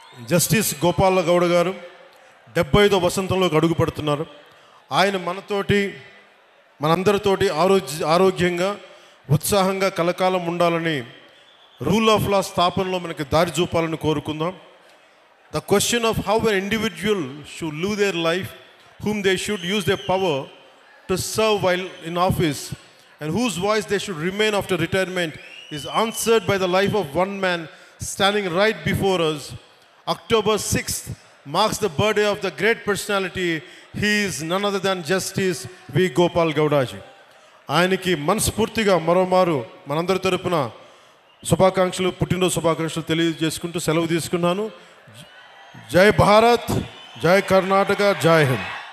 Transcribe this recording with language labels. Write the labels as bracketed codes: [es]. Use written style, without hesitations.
[te] Justice Gopala Gowda గారు 75వ వసంతంలోకి అడుగు పెడుతున్నారు. ఆయన మనందరితోటి ఆరోగ్యంగా ఉత్సాహంగా కలకాలం ఉండాలని, రూల్ ఆఫ్ లా స్థాపనలో మనకి దారి చూపాలని కోరుకుందాం. [en] The question of how an individual should live their life, whom they should use their power to serve while in office, and whose voice they should remain after retirement is answered by the life of one man standing right before us. October 6th marks the birthday of the great personality. He is none other than Justice V. Gopal Gowda ji. [te] ఆయనకి మనస్ఫూర్తిగా మరోమారు మనందరి తరపున శుభాకాంక్షలు, పుట్టినరోజు శుభాకాంక్షలు తెలియజేసుకుంటూ సెలవు తీసుకున్నాను. జై భారత్, జై కర్ణాటక, జై హింద్.